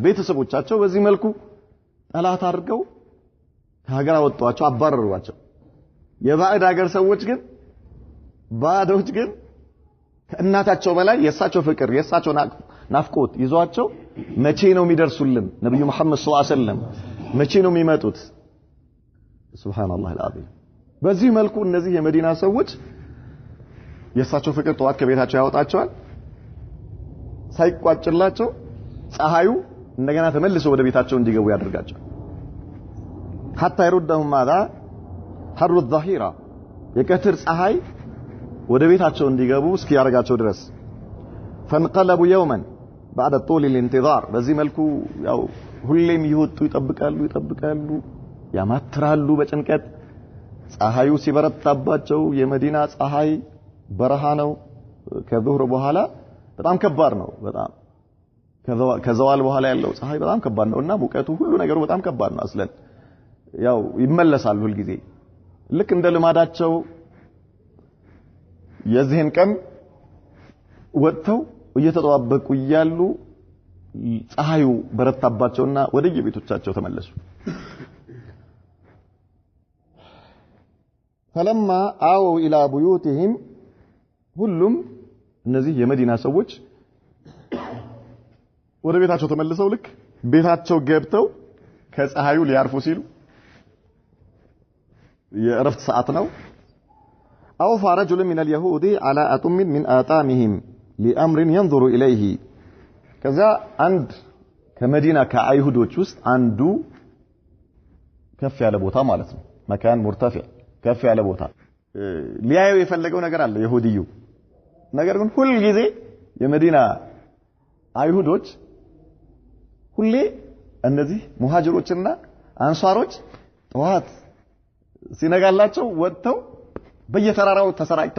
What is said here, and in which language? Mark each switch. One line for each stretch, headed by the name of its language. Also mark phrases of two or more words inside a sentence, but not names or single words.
Amharic: ቤተሰቦቻቸው በዚህ መልኩ ጠላት አድርገው ከሀገር አወጣቸው አባረሯቸው የባዕድ ሀገር ሰዎች ግን ባዶች ግን ከእናታቸው በላይ የሳቸው ፍቅር የሳቸው ናፍቆት ይዟቸው መቼ ነው የሚደርሱልን ነብዩ መሐመድ
Arabic: صلى الله عليه وسلم
Amharic: መቼ ነው የሚመጡት
Arabic: سبحان الله العظيم
Amharic: በዚህ መልኩ እነዚህ የመዲና ሰዎች የሳቸው ፍቅር ተዋት ከቤታቸው ያወጣቸዋል ሳይቋጭላቸው ፀሐዩ እንደገና ተመልሶ ወደ ቤታቸው እንዲገቡ ያደርጋቸው
Arabic: حتى يردهم ماذا حر الظهيرة
Amharic: የቀትር ፀሐይ ወደ ቤታቸው እንዲገቡ እስኪ ያረጋቸው ድረስ
Arabic: فانقلبوا يوما بعد طول الانتظار
Amharic: በዚህ መልኩ ያው ሁሌም ይወጡ ይጠብቃሉ ያማትራሉ በጭንቀት ፀሐዩ ሲበረታባቸው የመዲና ፀሐይ በረሃ ነው ከዙህር በኋላ በጣም ከባድ ነው በጣም ከዘዋል በኋላ ያለው ፀሐይ በጣም ከባድ ነውና ሙቀቱ ሁሉ ነገሩ በጣም ከባድ ነው አስለን ያው ይመለሳል ሁሉ ጊዜ ልክ እንደ ልማዳቸው የዚህን ቀን ወጥተው እየተጠባበቁ ይያሉ ፀሐዩ በረታባቸውና ወደ የቤቶቻቸው ተመለሱ
Arabic: فلما آووا إلى بيوتهم
Amharic: ሁሉም እነዚህ የመዲና ሰዎች ወደ ቤታቸው ተመልሰው ልክ ቤታቸው ገብተው ከፀሐዩ ሊያርፉ ሲሉ የእረፍት ሰዓት ነው
Arabic: أوفى رجل من اليهود على أتم من آتامهم لأمر ينظر إليه كذا عند كمدينة
Amharic: كأيهودوች ውስጥ አንዱ ከፍ ያለ ቦታ ማለት ነው
Arabic: مكان مرتفع
Amharic: ከፍ ያለ ቦታ ሊያዩ የፈለገው ነገር አለ ይሁዲዩ ነገር ግን ሁሉ ጊዜ የመዲና አይሁዶች ሁሌ እነዚህ ሙሃጅሮችና አንሷሮች ጠዋት ሲነጋላቸው ወጥተው በየተራራው ተሰራጭተው